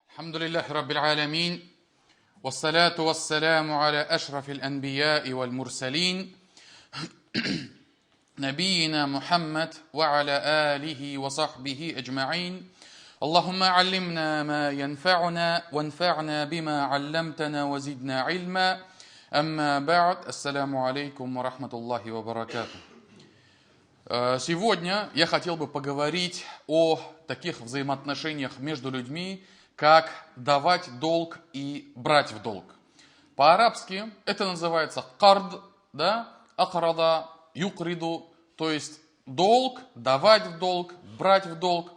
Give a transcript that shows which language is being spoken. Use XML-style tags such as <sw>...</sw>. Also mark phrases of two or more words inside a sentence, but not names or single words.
<ar>الحمد لله رب العالمين والصلاة والسلام على أشرف الأنبياء والمرسلين نبينا محمد وعلى آله وصحبه أجمعين اللهم علمنا ما ينفعنا وانفعنا بما علمتنا وزدنا علما أما بعد السلام عليكم ورحمة الله وبركاته.</ar> <ru>Сегодня я хотел бы поговорить о таких взаимоотношениях между людьми, как давать долг и брать в долг. По-арабски это называется кард, да,</ru> <ar>أقرض، يقرض,</ar> <ru>то есть долг, давать в долг, брать в долг.</ru>